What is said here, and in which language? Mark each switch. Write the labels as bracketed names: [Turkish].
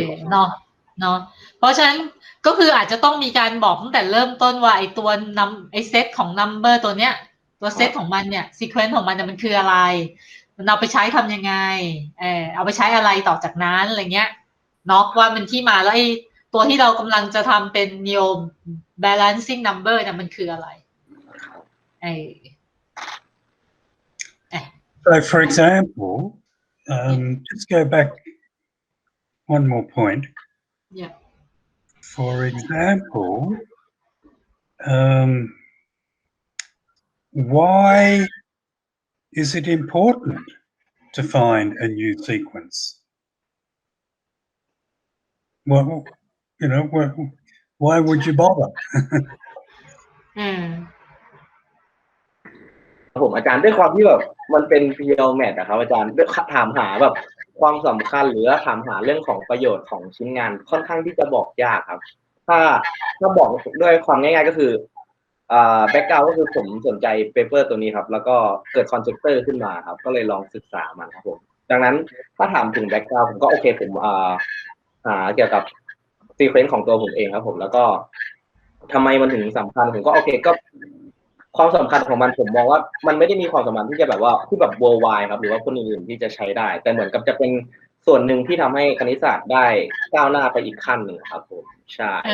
[Thai] เนาะเพราะฉะนั้นก็คืออาจจะต้องมีการบอกตั้งแต่เริ่มต้นว่าไอ้ตัวนำไอ้เซตของ number ตัวเนี้ยตัวเซตของมันเนี่ย sequence ของมันเนี่ยมันคืออะไรมันเอาไปใช้ทำยังไงเอาไปใช้อะไรต่อจากนั้นอะไรเงี้ยเนาะว่ามันที่มาแล้วไอ้ตัวที่เรากำลังจะทำเป็น neo balancing number เนี่ยมันคืออะไร [English] So, for example, just go back one more point. Yeah. For example, why is it important to find a new sequence? Well, why would you bother? [Thai] ผมอาจารย์ด้วยความที่แบบมันเป็น pure math นะครับอาจารย์ด้วยถามหาแบบความสำคัญหรือถามหาเรื่องของประโยชน์ของชิ้นงานค่อนข้างที่จะบอกยากครับถ้าบอกด้วยความง่ายๆก็คือ background ก็คือผมสนใจ paper ตัวนี้ครับแล้วก็เกิด conjecture ขึ้นมาครับก็เลยลองศึกษามันครับผมดังนั้นถ้าถามถึง background ผมก็โอเคผมหาเกี่ยวกับ sequence ของตัวผมเองครับผมแล้วก็ทำไมมันถึงสำคัญผมก็โอเคก็ความสำคัญของมันผมมองว่ามันไม่ได้มีความสำคัญที่จะแบบว่าที่แบบ worldwide ครับหรือว่าคนอื่นๆที่จะใช้ได้แต่เหมือนกับจะเป็นส่วนหนึ่งที่ทำให้คณิตศาสตร์ได้ก้าวหน้าไปอีกขั้นหนึ่งครับผมใช่